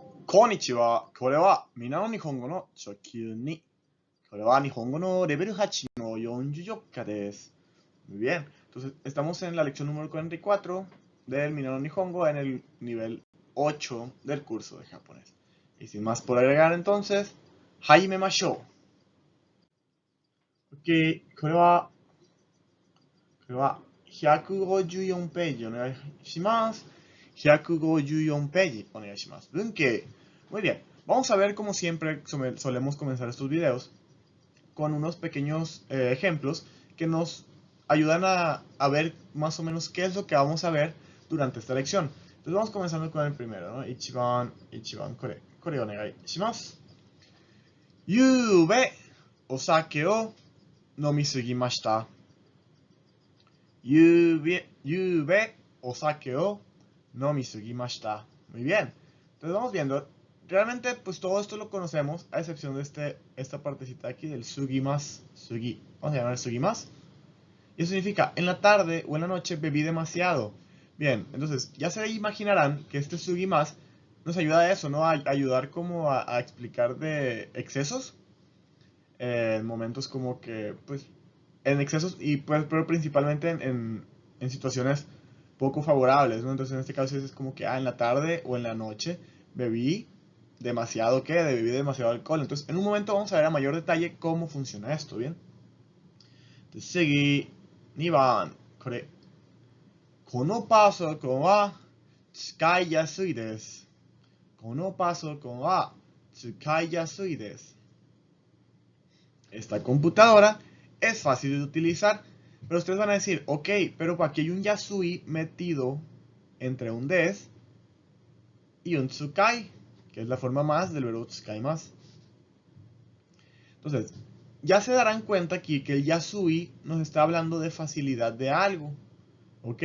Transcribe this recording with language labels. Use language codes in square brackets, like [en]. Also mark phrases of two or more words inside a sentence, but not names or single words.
[ja] こんにちは。これはみんなの日本語の初級に。これは日本語のレベル8の44課です。 [es] Muy bien. Entonces, estamos en la lección número 44 del Minano Nihongo en el nivel 8 del curso de japonés. Y sin más por agregar, entonces, Jaime Mashou. [ja] Ok, これは154ページお願いします。154ページお願いします。 [es] 文系. Muy bien. Vamos a ver, como siempre solemos comenzar estos videos, con unos pequeños ejemplos que nos ayudan a ver más o menos qué es lo que vamos a ver durante esta lección. Entonces vamos comenzando con el primero, ¿no? [ja] 一番、これお願いします. 夕べ、お酒を飲みすぎました. 夕べ、お酒を飲みすぎました. [es] Muy bien. Entonces vamos viendo. Realmente, pues todo esto lo conocemos, a excepción de esta partecita aquí del sugimas, sugi. Vamos a llamar sugimas. Y eso significa, en la tarde o en la noche bebí demasiado. Bien, entonces ya se imaginarán que este sugimas nos ayuda a eso, ¿no? A ayudar como a explicar de excesos. En momentos como que, pues, en excesos, y pues, pero principalmente en situaciones poco favorables, ¿no? Entonces en este caso es como que, en la tarde o en la noche bebí demasiado, ¿qué? Bebí demasiado alcohol. Entonces en un momento vamos a ver a mayor detalle cómo funciona esto, ¿bien? Entonces seguí, [ja] 2 番、これ。このパソコンは使いやすいです。このパソコンは使いやすいです。 [es] Esta computadora es fácil de utilizar. Pero ustedes van a decir, ok, pero aquí hay un yasui metido entre un des y un tsukai, que es la forma más del verbo tsukai más. Entonces, ya se darán cuenta aquí que el yasui nos está hablando de facilidad de algo, ¿ok?